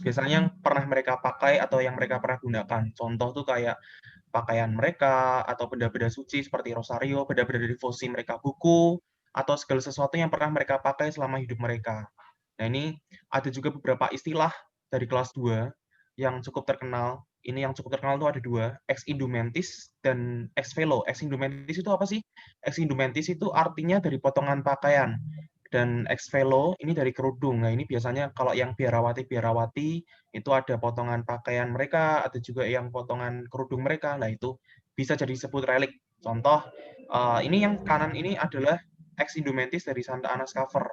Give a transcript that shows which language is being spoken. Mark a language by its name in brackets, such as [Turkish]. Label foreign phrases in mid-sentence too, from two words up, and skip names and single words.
[Indonesian] Biasanya yang pernah mereka pakai atau yang mereka pernah gunakan. Contoh tuh kayak pakaian mereka, atau benda-benda suci seperti rosario, benda-benda devosi mereka, buku, atau segala sesuatu yang pernah mereka pakai selama hidup mereka. Nah, ini ada juga beberapa istilah dari kelas 2 yang cukup terkenal. Ini yang cukup terkenal itu ada 2, [Latin] ex indumentis [Indonesian] dan [Latin] ex velo. Ex indumentis [Indonesian] itu apa sih? [Latin] Ex indumentis [Indonesian] itu artinya dari potongan pakaian. Dan [Latin] ex velo [Indonesian] ini dari kerudung. Nah, ini biasanya kalau yang biarawati itu ada potongan pakaian mereka, ada juga yang potongan kerudung mereka. Nah, itu bisa jadi disebut relik. Contoh, ini yang kanan ini adalah [Latin] ex indumentis [Indonesian] dari Santa Anna Scafer.